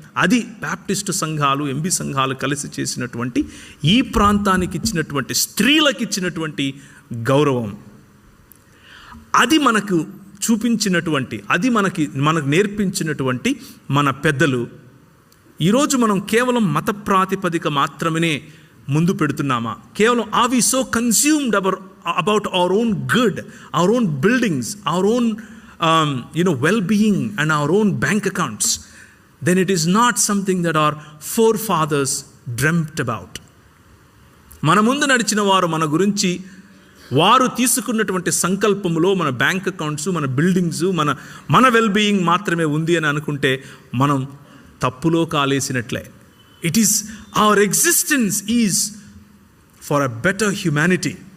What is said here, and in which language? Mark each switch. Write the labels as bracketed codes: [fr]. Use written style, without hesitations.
[te] అది బ్యాప్టిస్టు సంఘాలు, ఎంబీ సంఘాలు కలిసి చేసినటువంటి, ఈ ప్రాంతానికి ఇచ్చినటువంటి, స్త్రీలకు ఇచ్చినటువంటి గౌరవం. అది మనకు చూపించినటువంటి, అది మనకు నేర్పించినటువంటి మన పెద్దలు. ఈరోజు మనం కేవలం మత ప్రాతిపదిక మాత్రమే ముందు పెడుతున్నామా? కేవలం [en] Are we so consumed about our own good, our own buildings, our own well-being and our own bank accounts, then it is not something that our forefathers dreamt about. [te] మన ముందు నడిచిన వారు మన గురించి వారు తీసుకున్నటువంటి సంకల్పములో మన బ్యాంక్ అకౌంట్స్, మన బిల్డింగ్స్, మన వెల్బీయింగ్ మాత్రమే ఉంది అని అనుకుంటే మనం తప్పులో కాలేసినట్లే. [en] It is our existence is for a better humanity.